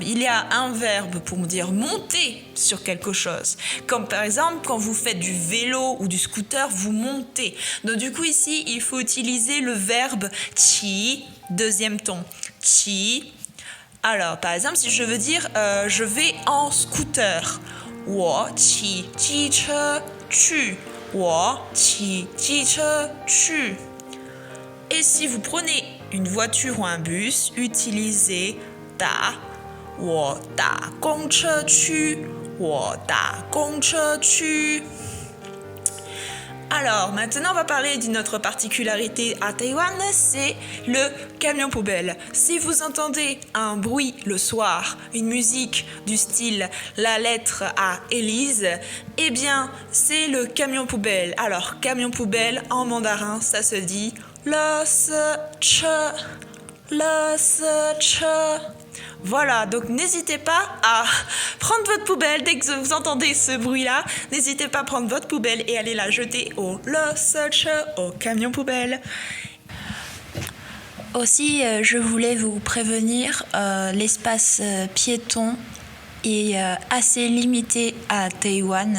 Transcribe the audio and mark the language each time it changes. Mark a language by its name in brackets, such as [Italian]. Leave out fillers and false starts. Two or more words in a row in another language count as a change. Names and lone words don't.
[French] Il y a un verbe pour dire monter sur quelque chose. Comme par exemple quand vous faites du vélo ou du scooter, vous montez. Donc du coup ici il faut utiliser le verbe qi, deuxième ton. Qi. Alors par exemple si je veux dire je vais en scooter, [Chinese] 我骑机车去。我骑机车去。 [French] Et si vous prenez une voiture ou un bus, utilisez 搭， [Chinese] 我搭公车去，我搭公车去。 [French] Alors, maintenant, on va parler d'une autre particularité à Taïwan, c'est le camion poubelle. Si vous entendez un bruit le soir, une musique du style la lettre à Élise, eh bien, c'est le camion poubelle. Alors, camion poubelle, en mandarin, ça se dit le se che. [Chinese] 垃圾车. [French] Voilà, donc n'hésitez pas à prendre votre poubelle dès que vous entendez ce bruit-là. N'hésitez pas à prendre votre poubelle et aller la jeter au 垃圾车, au camion poubelle. Aussi, je voulais vous prévenir, l'espace piéton est assez limité à Taïwan.